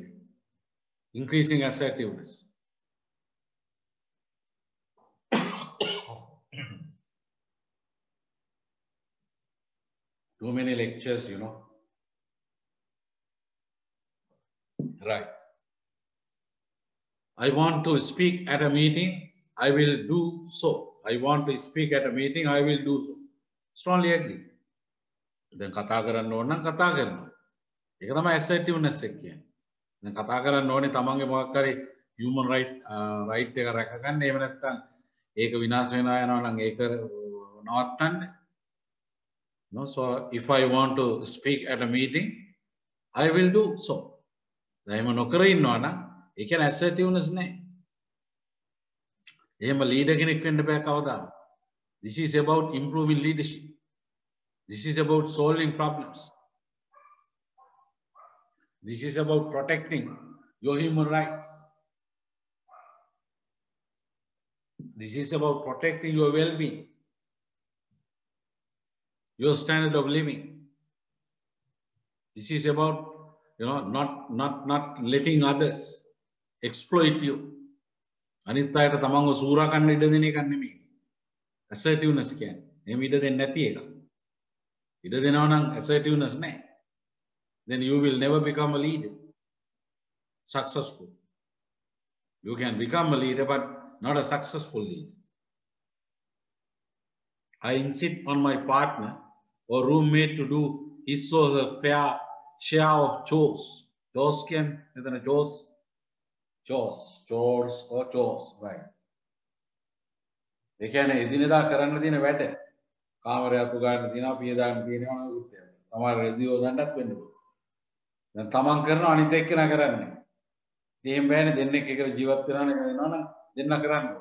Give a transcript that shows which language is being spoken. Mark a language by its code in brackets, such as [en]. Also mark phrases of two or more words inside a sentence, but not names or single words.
[en] Increasing assertiveness. Too many lectures, Right. I want to speak at a meeting, I will do so. I want to speak at a meeting, I will do so. Strongly agree. Then [si] කතා කරන්න ඕන නම් කතා කරනවා. ඒක තමයි assertiveness එක කියන්නේ. දැන් කතා කරන්න ඕනේ තමන්ගේ මොකක් හරි [en] human right [si] එක රැක ගන්න. එහෙම නැත්නම් ඒක විනාශ වෙනවා යනවා නම් ඒක නවත්තන්න. [en] So if I want to speak at a meeting, I will do so. [si] දැන් එහෙම නොකර ඉන්නවා නම් ඒ කියන්නේ assertiveness නෑ. එහෙම leader කෙනෙක් වෙන්න බෑ කවදාවත්. [en] This is about improving leadership. This is about solving problems. This is about protecting your human rights. This is about protecting your well-being, your standard of living. This is about, not letting others exploit you. [si] අනිත් අයට තමන්ව සූරා කන්න ඉඩ දෙන එකක් නෙමෙයි. assertiveness කියන්නේ. එහෙම ඉඩ දෙන්නේ නැති එක. ඉඩ දෙනවා නම් assertiveness නැහැ. [en] Then you will never become a leader. Successful. You can become a leader, but not a successful leader. I insist on my partner or roommate to do his or her fair share of chores. Chores can, chores or chores, right? [si] ඒ කියන්නේ එදිනෙදා කරන්න තියෙන වැඩ. කාමරය අතු ගන්න තියෙනවා, පිය දාන්න තියෙනවා නෙවෙයි. සමහර රෙදියෝ දාන්නත් වෙන්න පුළුවන්. දැන් තමන් කරනවා අනිත් එක්කෙනා කරන්නේ. ඉතින් එහෙම බෑනේ දෙන්නෙක් එකට ජීවත් වෙනවා නම් දෙන්න කරන්න ඕන.